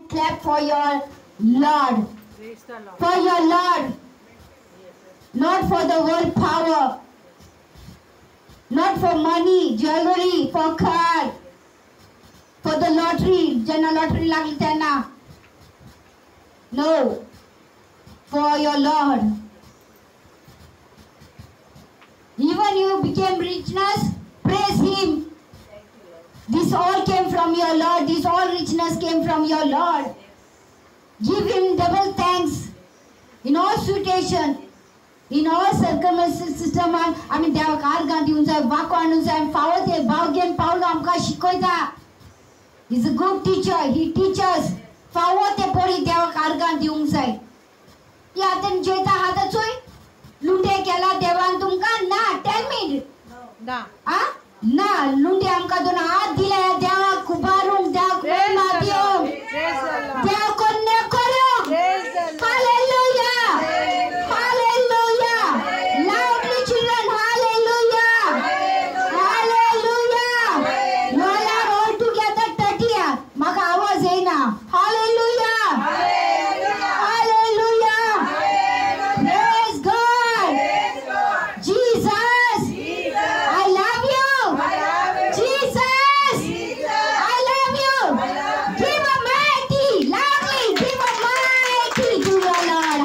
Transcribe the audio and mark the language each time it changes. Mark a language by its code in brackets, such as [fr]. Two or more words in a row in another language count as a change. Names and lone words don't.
[en] clap for your Lord. For your Lord. Not for the world power. Not for money, jewelry, for car. For the lottery. Jana lottery [mr] लागली त्यांना. [en] No. For your Lord. Even you became richness, praise Him. This all came from your Lord. This all richness came from your Lord. Give Him double thanks in all situation, in all circumstances. [kok] आम्ही देवाक आर्गां दिवून जाय, वाको आणून जाय, फावो ते भाव घेवन पावलो आमकां शिकयता. [en] He's a good teacher. He teaches. [kok] फावो ते पडी देवाक आर्गां दिवूंक जाय. या आतां जेता हाता चोय लुंडे केला देवान तुमकां ना. [en] Tell me ना. [kok] ना लुंडे आमकां दोन हात दिले देवाक उबारूंक, देवाक महिमा दिवंक, देव कोन्ने करूंक. हालेलुया. हालेलुया. [en] Loudly children, hallelujah. Hallelujah. You all are all together 30. [kok] म्हाका आवाज येना. [en] Hallelujah. Hallelujah. Praise God. Jesus. I love you. Jesus. I love you. Give a mighty, loudly, give a mighty to your Lord.